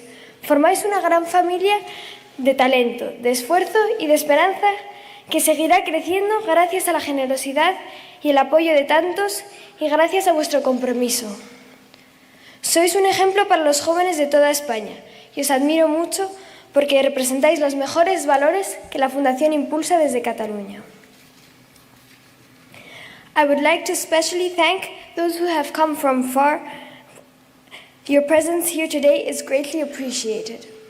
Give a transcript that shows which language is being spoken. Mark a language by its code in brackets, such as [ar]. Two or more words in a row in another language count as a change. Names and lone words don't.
[es] Formáis una gran familia de talento, de esfuerzo y de esperanza que seguirá creciendo gracias a la generosidad y el apoyo de tantos y gracias a vuestro compromiso. Sois un ejemplo para los jóvenes de toda España y os admiro mucho porque representáis los mejores valores que la Fundación impulsa desde Cataluña. [en] I would like to especially thank those who have come from far. Your presence here today is greatly appreciated.